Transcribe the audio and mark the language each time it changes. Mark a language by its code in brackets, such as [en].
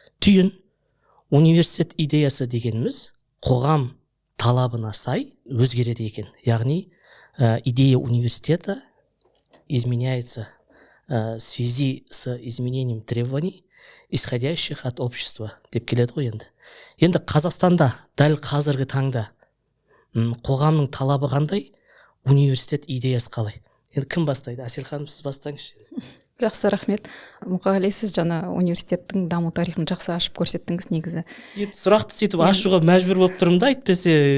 [kk] Түйін, университет идеясы дегеніміз қоғам талабына сай өзгереді екен. [ru] Яғни идея университета изменяется в связи с изменением требований, исходящих от общества [kk] деп келеді ғой енді. Енді Қазақстанда дәл қазіргі таңда қоғамның талабы қандай, университет идеясы қалай? Енді кім бастайды? Әсел ханым, сіз бастаңызшы. Жақсы, рахмет. Мұқағали, сіз жаңа университеттің даму тарихын жақсы ашып көрсеттіңіз негізі. Енді сұрақты сөйтіп ашуға мәжбүр болып тұрмын да, айтпесе